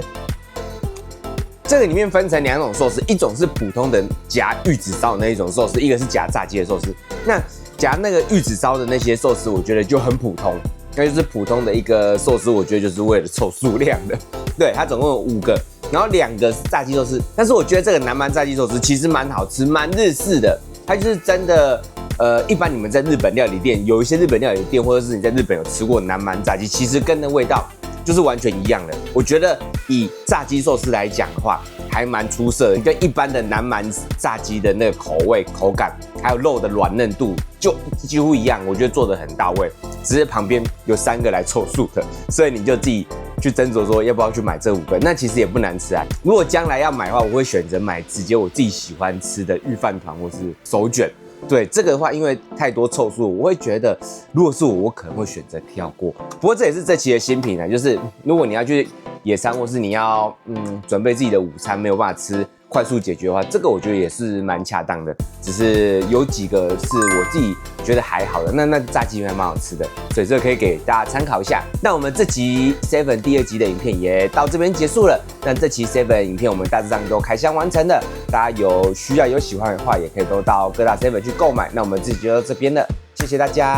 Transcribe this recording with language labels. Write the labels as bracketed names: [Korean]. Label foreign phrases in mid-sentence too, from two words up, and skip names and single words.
[Chinese] 這個裡面分成2種壽司，一種是普通的夾玉子燒的那一種壽司，一個是夾炸雞的壽司。那夾那個玉子燒的那些壽司，我覺得就很普通，那就是普通的一個壽司，我覺得就是為了湊數量的。對，它總共有5個。然後2個是炸雞壽司，但是我覺得這個南蠻炸雞壽司其實蠻好吃，蠻日式的。它就是真的，一般你們在日本料理店，有一些日本料理店，或者是你在日本有吃過南蠻炸雞，其實跟那味道就是完全一樣的。我覺得以炸雞壽司來講的話，還蠻出色的，跟一般的南蠻炸雞的那個口味、口感，還有肉的軟嫩度，就幾乎一樣。我覺得做得很到位，只是旁邊有3個來湊數的，所以你就自己去斟酌說要不要去買這5個，那其實也不難吃啊。如果將來要買的話，我會選擇買直接我自己喜歡吃的御飯糰或是手卷。对，這個的話，因為太多湊數，我會覺得如果是我可能會選擇跳過。不過這也是這期的新品啊，就是如果你要去野餐，或是你要準備自己的午餐，沒有辦法吃快速解決的話，這個我覺得也是蠻恰當的。只是有幾個是我自己覺得還好的，那炸雞還蠻好吃的，所以這個可以給大家參考一下。那我們這集 Seven 第2集的影片也到這邊結束了。那這期 Seven 影片我們大致上都開箱完成了，大家有需要有喜歡的話，也可以都到各大 Seven 去購買。那我們這集就到這邊了，謝謝大家。